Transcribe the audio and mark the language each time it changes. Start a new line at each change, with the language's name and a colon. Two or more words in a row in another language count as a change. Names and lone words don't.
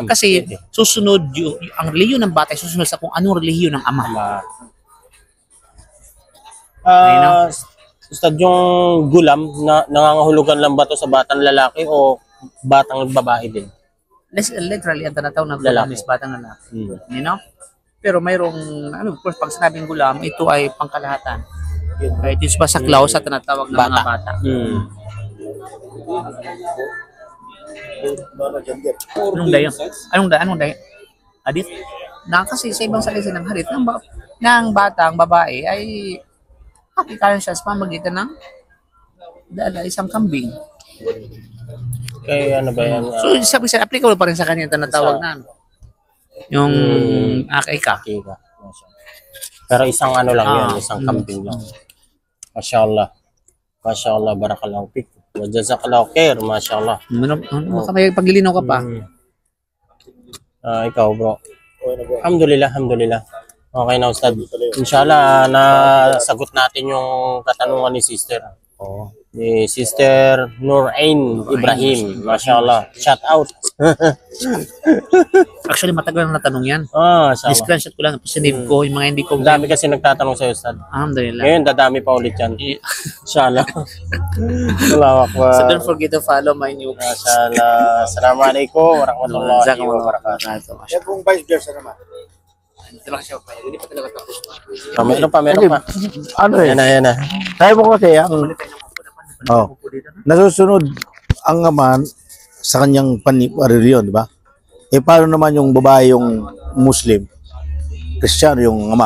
Filipino: Kasi susunod ang relihiyon ng bata ay susunod sa kung anong relihiyon ng ama. Ustad, yung gulam, nangangahulugan lang ba to sa batang lalaki o batang babae din? Literally, ang tanataw ng gulam is batang lalaki.
English: You know?
Filipino: Pero mayroong,
English: of course,
Filipino: pag sinabing gulam, ito ay pangkalahatan. Kahit yung basaklaw sa tinatawag ng mga bata. Anong dayo? Anong dayo? Hadith? Kasi sa ibang salita ng hadith, ng batang babae ay hakikalan siya sa pamagitan ng isang kambing. Kaya ano ba yan? So, sabi applicable pa rin sa kanya tinatawag na yung akika. Pero isang ano lang yun, isang kambing lang. Masyaallah.
Arabic: ما شاء الله، بارك الله فيك. وجزاك الله خيرا، ما شاء الله.
Filipino: May paglilinaw ka pa. Ikaw, bro.
Arabic: الحمد لله، الحمد لله.
Filipino: Okay na, Ustad. Inshallah, nasagot natin yung katanungan ni Sister. Ni Sister Nurain Ibrahim. Masyaallah.
English: Shout out.
Filipino: Actually, matagal na natanong yan. Inshallah. Screenshot ko lang. Sinave ko yung mga hindi ko. Dami kasi nagtatanong sa'yo, Ustad. Alhamdulillah. Ngayon, dadami pa ulit yan.
Arabic: إن شاء الله. الله أكبر.
English: So don't forget to follow my new page.
Arabic: ما شاء الله. السلام عليكم ورحمة الله وبركاته.
Filipino: Yan pong
English: vice versa
Filipino: naman. Ito lang siya pa. Hindi pa talaga tapos. Meron pa. Ano Yan na. Sabi mo kasi, nasusunod ang ama sa kanyang reliyon, di ba? Paano naman yung babae, yung Muslim, Kristiyano, yung ama?